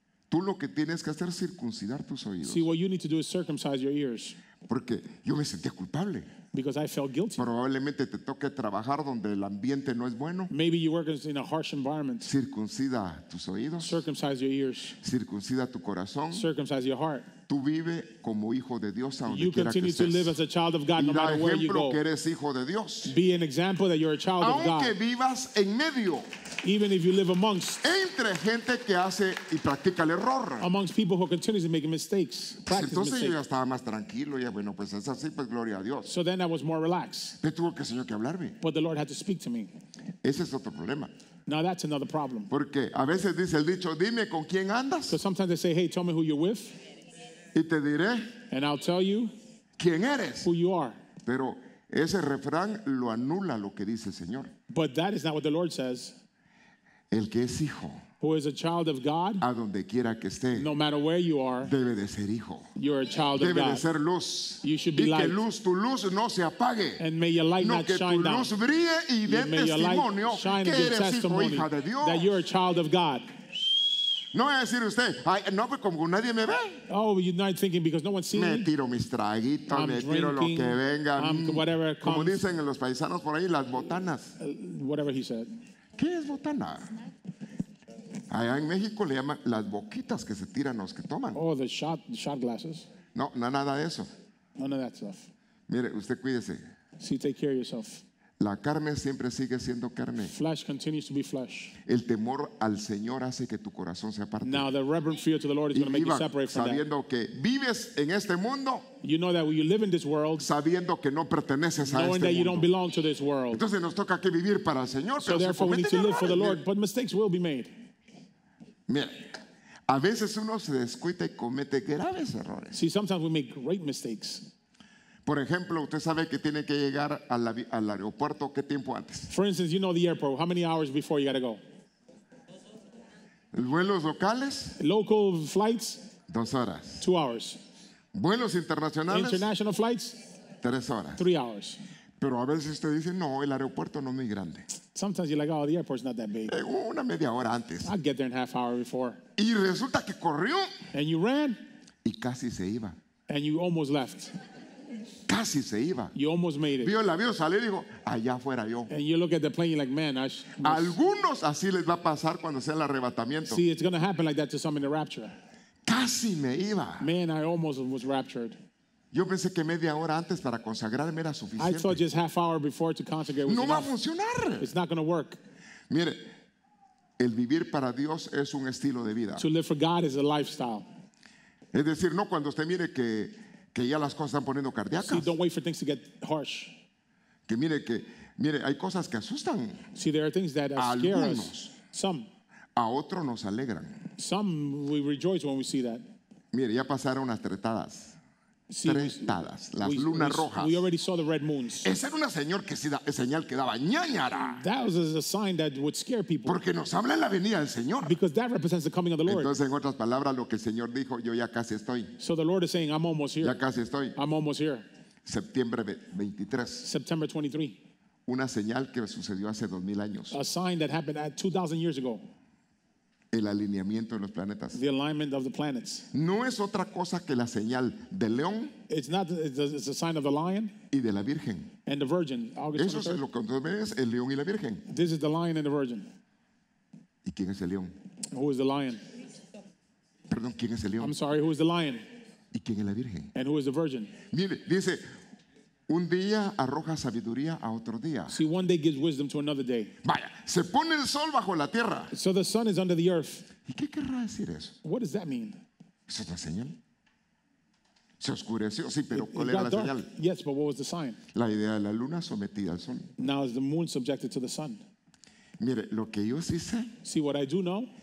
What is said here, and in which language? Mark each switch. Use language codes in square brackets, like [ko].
[es] Tú lo que tienes que hacer es circuncidar tus oídos. [en] See, what you need to do is circumcise your ears [es] Porque yo me sentía culpable. [en] because I felt guilty. [es] Probablemente te toque trabajar donde el ambiente no es bueno. [en] Maybe you work in a harsh environment. [es] Circuncida tus oídos, [en] Circumcise your ears. [es] circuncida tu corazón. [en] Circumcise your heart. [es] Tú vive como hijo de Dios a donde [en] You [es] quiera que [en] continue to live [es] estés. [en] as a child of God [es] Y no da [en] matter where you [es] ejemplo [en] go. [es] que eres hijo de Dios. [en] Be an example that you're a child of [es] Aunque [en] God. [es] vivas en medio, [en] Even if you live amongst [es] entre gente que hace y practica el error. [en] people who are continuously making mistakes, [es] Pues [en] practice [es] entonces yo ya [en] mistakes. [es] estaba más tranquilo, ya bueno, pues es así, pues gloria a Dios. [en] So then I was more relaxed. [es] Pero tuvo que el Señor que hablarme. [en] But the Lord had to speak to me. [es] Ese es otro problema. [en] Now that's another problem. [es] Porque a veces dice el dicho, dime con quién andas [en] So sometimes they say, hey, tell me who you're with, [es] y te diré [en] and I'll tell you [es] quién eres. [en] who you are. [es] Pero ese refrán lo anula lo que dice el Señor. [en] But that is not what the Lord says. [es] El que es hijo, [en] Who is a child of God, [es] a donde quiera que esté, [en] no matter where you are, [es] debe de ser hijo. [en] you're a child of [es] Debe de [en] God. [es] ser luz. [en] You should be [es] Y que [en] light. [es] tu luz no se apague. [en] And may your light [es] No, [en] not [es] que tu [en] shine down. [es] luz brille y dé [en] May your light [es] testimonio [en] shine [es] que [en] and give [es] eres hijo, [en] testimony [es] hija de Dios. [en] that you're a child of God. [es] No va a decir usted, ay, no, pues como nadie me ve. [en] Oh, you're not thinking because no one's seeing [es] Me [en] me. [es] tiro mis traguitos, [en] I'm [es] me tiro lo que [en] drinking, [es] venga. [en] whatever [es] Como [en] comes. [es] dicen los paisanos por ahí, las botanas. [en] Whatever he said. [es] ¿Qué es botana? Allá en México le llaman las boquitas que se tiran los que toman. [en] Oh, the shot glasses. [es] No, no nada de eso. [en] None of that stuff. [es] Mire, usted cuídese. [en] See, take care of yourself. [es] La carne siempre sigue siendo carne. [en] Flesh continues to be flesh. [es] El temor al Señor hace que tu corazón se aparte. [en] Now, the reverent fear to the Lord is [es] Y [en] going to make you [es] viva [en] separate from that. [es] sabiendo que vives en este mundo, [en] You know that when you live in this world, [es] sabiendo que no perteneces a [en] knowing [es] este [en] that you don't [es] mundo. [en] belong to this world. [es] Entonces nos toca que vivir para el Señor, [en] So [es] pero se [en] therefore, we need to [es] cometen [en] live for the [es] errores. [en] Lord, but mistakes will be made. [es] Mire, a veces uno se descuida y comete graves errores. [en] See, sometimes we make great mistakes. [es] Por ejemplo, usted sabe que tiene que llegar al aeropuerto, ¿qué tiempo antes? [en] For instance, you know the airport. How many hours before you got to go? [es] Vuelos locales, [en] Local flights, [es] 2 horas. [en] 2 hours. [es] Vuelos internacionales, [en] International flights, [es] 3 horas. [en] 3 hours. [es] Pero a veces usted dice, no, el aeropuerto no es muy grande. [en] Sometimes you're like, oh, the airport's not that big. [es] Una media hora antes. [en] I'll get there in half hour before. [es] Y resulta que corrió [en] And you ran, [es] y casi se iba. [en] and you almost left. [es] Casi se iba. [en] You almost made it. [es] Vio el avión salir y dijo, allá fuera yo. [en] And you look at the plane, you're like, man, [es] Algunos así les va a pasar cuando sea el arrebatamiento. [en] see, it's going to happen like that to some in the rapture. [es] Casi me iba. [en] Man, I almost was raptured. [es] Yo pensé que media hora antes para consagrarme era [en] I thought just half hour before to consecrate was [es] No va a [en] enough. [es] funcionar. [en] It's not going to work. [es] Mire, el vivir para Dios es un estilo de vida. [en] To live for God is a lifestyle. [es] Es decir, no cuando usted mire que ya las cosas están poniendo [en] See, [es] cardíacas. [en] don't wait for things to get harsh. [es] Que mire, hay cosas que asustan. [en] See, there are things that scare us. [es] Algunos. [en] Some [es] A otros nos alegran. [en] we rejoice when we see that. [es] Mire, ya pasaron las tretadas. [en] See, [es] Tretadas, las lunas rojas. [en] we already saw the red moons. [es] Esa era una señal que daba ñañara. [en] That was a sign that would scare people [es] Porque nos habla en la venida del Señor. [en] because that represents the coming of the Lord. [es] Entonces, en otras palabras, lo que el Señor dijo, yo ya casi estoy. [en] So the Lord is saying, I'm almost [es] Ya [en] here. [es] casi estoy. [en] I'm almost here. [es] Septiembre 23. [en] September 23. [es] Una señal que sucedió hace 2000 años. [en] A sign that happened at 2,000 years ago. [es] El alineamiento de los planetas. [en] The alignment of the planets. [es] No es otra cosa que la señal del león [en] It's a sign of the lion [es] y de la virgen. [en] and the virgin. August [es] Eso es [en] 23rd. [es] lo que entonces ves, el león y la virgen. [en] This is the lion and the virgin. [es] ¿Y quién es el león? [en] Who is the lion? [es] Perdón, ¿quién es el león? [en] I'm sorry, who is the lion? [es] ¿Y quién es la virgen? [en] And who is the virgin? [es] Mire, dice, un día arroja sabiduría a otro día. [en] See, one day gives wisdom to another day. [es] Vaya, se pone el sol bajo la tierra. [en] So the sun is under the earth. [es] ¿Y qué querrá decir eso? [en] What does that mean? [es] ¿Es otra señal? Se oscureció, sí, pero [en] It [es] ¿cuál era la [en] got dark. [es] señal? [en] Yes, but what was the sign? [es] La idea de la luna sometida al sol. [en] Now is the moon subjected to the sun? [es] Mire, lo que yo sí sé, [en] See, what I do know